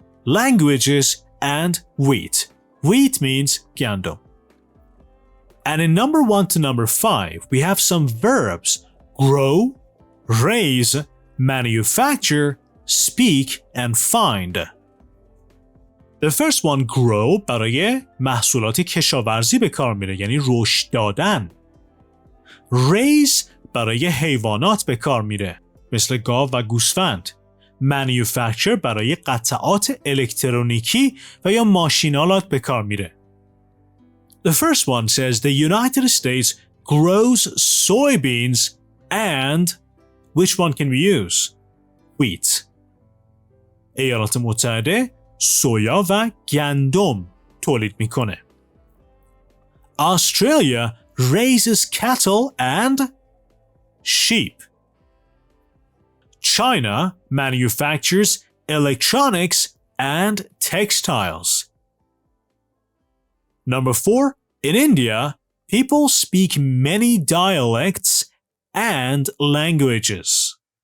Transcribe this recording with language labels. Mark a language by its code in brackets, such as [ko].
[en] Languages and wheat. Wheat means گندم. And in number 1 to number 5, we have some verbs: grow, raise, manufacture, speak, and find. The first one, grow, [fa] برای محصولات کشاورزی به کار میره، یعنی رشد دادن. Raise برای حیوانات به کار میره، مثل گاو و گوسفند. Manufacture برای قطعات الکترونیکی و یا ماشینالات به کار میره. [en] The first one says the United States grows soybeans and which one can we use? Wheat. [fa] ایالات متحده سویا و گندم تولید میکنه. [en] Australia raises cattle and sheep. China manufactures electronics and textiles. Number 4, in India, people speak many dialects and languages.